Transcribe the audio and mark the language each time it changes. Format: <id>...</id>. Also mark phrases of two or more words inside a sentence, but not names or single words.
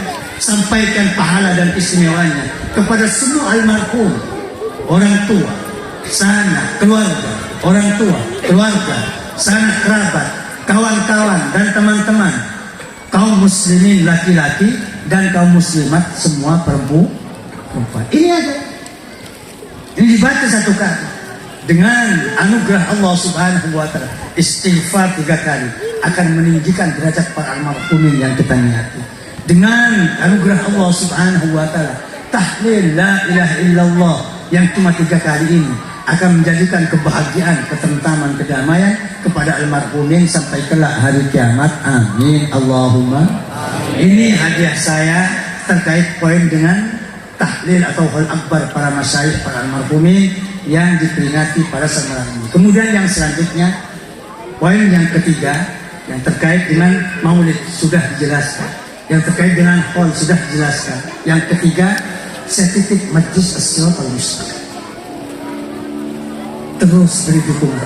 <id>Sampaikan pahala dan istimewanya kepada semua almarhum, orang tua, sanak keluarga, orang tua, keluarga, sanak kerabat, kawan-kawan dan teman-teman, kaum muslimin laki-laki dan kaum muslimat semua perempuan. Ini aja. Ini dibaca 1 kali. Dengan anugerah Allah</id> <ar>سبحانه وتعالى,</ar> <id>istighfar 3 kali akan meninggikan derajat para almarhumin yang kita niati. Dengan anugerah Allah</id> <ar>سبحانه وتعالى,</ar> <id>tahlil</id> <ar>لا إله إلا الله</ar> <id>yang cuma 3 kali ini akan menjadikan kebahagiaan, ketentraman, kedamaian kepada almarhumin sampai kelak hari kiamat.</id> <ar>آمين اللهم.</ar> <id>Ini hadiah saya terkait poin dengan tahlil atau hal akbar para masyayikh, para almarhumin yang diperingati pada saat malam ini. Kemudian yang selanjutnya, poin yang ketiga yang terkait dengan maulid sudah dijelaskan, yang terkait dengan hall sudah dijelaskan. Yang ketiga, saya titip Majlis As-Siratal Mustaqim. Terus beri dukungan.</id>